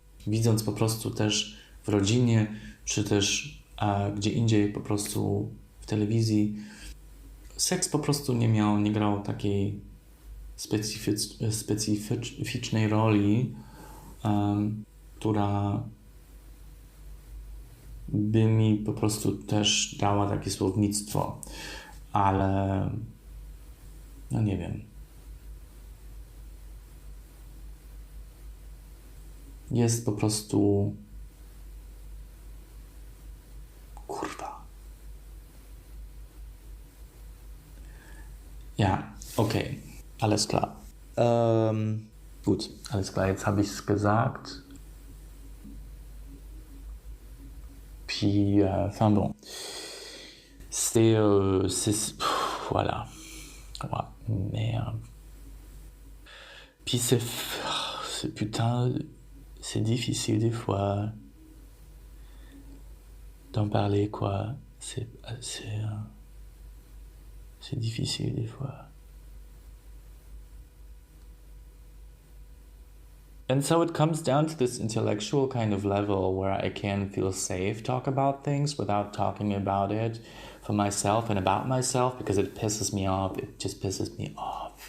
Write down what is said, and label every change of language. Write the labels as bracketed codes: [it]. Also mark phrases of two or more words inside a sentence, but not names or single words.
[pl] Widząc po prostu też w rodzinie, czy też gdzie indziej po prostu w telewizji, seks po prostu nie grał takiej specyficznej roli, która by mi po prostu też dała takie słownictwo, ale no nie wiem. Jest po prostu kurwa. [de] Ja, okay. Alles klar. Gut, alles klar, jetzt habe ich es gesagt. [fr] Puis, enfin bon. Voilà. Ouais, merde. Puis putain, c'est difficile des fois d'en parler, quoi. C'est difficile des fois. [en] And so it comes down to this intellectual kind of level where I can feel safe talk about things without talking about it for myself and about myself because it pisses me off. It just pisses me off.